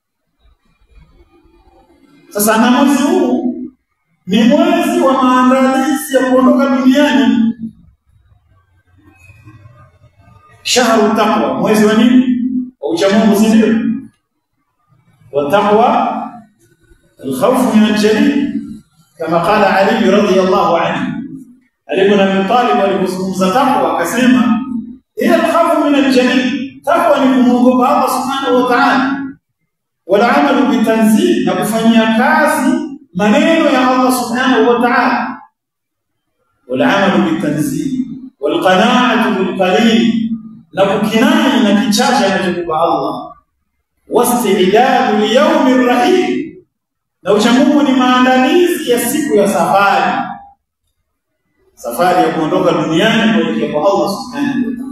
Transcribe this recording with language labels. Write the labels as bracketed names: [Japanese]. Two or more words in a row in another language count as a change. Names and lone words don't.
[Swahili] Sasa na mwezi huu ni mwezi wa maandalizi ya kuondoka duniani. [Arabic] شهر التقوى, [Swahili] mwezi wa nini? Wa uchamungu, si ndio? Wa taqwa [Arabic] الخوف من الجليل، كما قال علي رضي الله عنه. [Swahili] علي بن أبي طالب alipozungumza takwa akasema [Arabic] هي الخوف من الجليل. [Swahili] Takwa ni kumwogopa Allah [Arabic] سبحانه وتعالى، والعمل بالتنزيل, [Swahili] na kufanyia kazi maneno ya Allah [Arabic] سبحانه وتعالى، والعمل بالتنزيل والقناعة بالقليل, [Swahili] na kukinai na kichache anachokupa Allah, [Arabic] والاستعداد ليوم الرحيم, [Swahili] na uchamungu ni maandalizi ya siku ya safari ya kuondoka duniani kuelekea kwa Allah [Arabic] سبحانه وتعالى.